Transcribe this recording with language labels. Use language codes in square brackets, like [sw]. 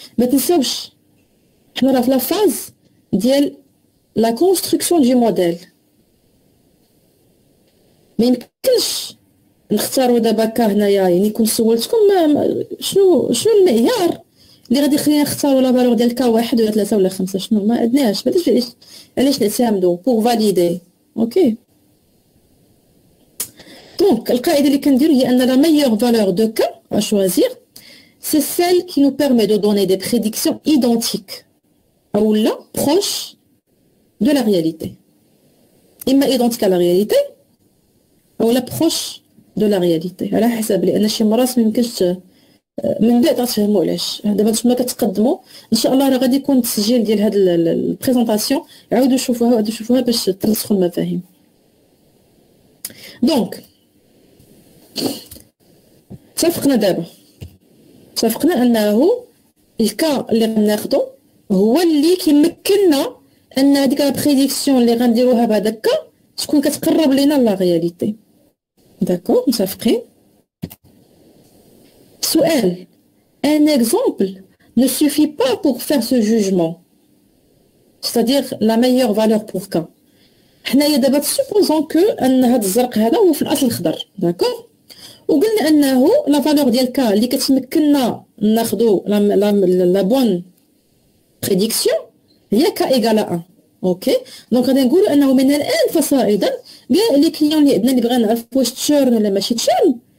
[ar] ما تنساوش حنا راه في لا فاز ديال لا كونستركسيون دي موديل، ما يمكنش نختاروا دابا كا هنايا. يعني كنت سولتكم شنو المعيار اللي غادي يخلينا نختاروا لا فالور ديال كا 1 ولا 3 ولا 5؟ شنو ما عندناش، ما علاش نعتمدوا بور فاليدي. اوكي. دونك القاعده اللي كنديروا هي ان لا ميور فالور دو كا [fr] à choisir c'est celle qui nous permet de donner des prédictions identiques ou là proches de la réalité. [ar] إما [fr] identique à la réalité [ar] ou la proche de la réalité على حسب، لأن شي مرات ما يمكنش من بعد غتفهموا علاش. دابا نتوما كتقدموا ان شاء الله راه غادي يكون التسجيل ديال هاد البريزونطاسيون، عاودوا شوفوها باش ترسخوا المفاهيم. دونك اتفقنا انه الكا اللي غناخدو هو اللي كيمكننا ان هذيك لا بريديكسيون اللي غنديروها بهذاك الكا تكون كتقرب لينا لا رياليتي. داكور، متفقين؟ سؤال، [fr] un exemple ne suffit pas pour faire ce jugement, c'est-à-dire la meilleure valeur pour K. [ar] حنايا دابا [fr] supposons que [ar] ان هذا الزرق هذا هو في الاصل خضر. داكور. وقلنا انه لا فالور ديال كا اللي كتمكننا ناخذوا لا بون بريديكسيون هي كا ايكال 1. اوكي. دونك غادي نقولوا انه من الان فصاعدا كاع لي كليون اللي عندنا اللي بغينا نعرف واش تشيرن ولا ماشي تشيرن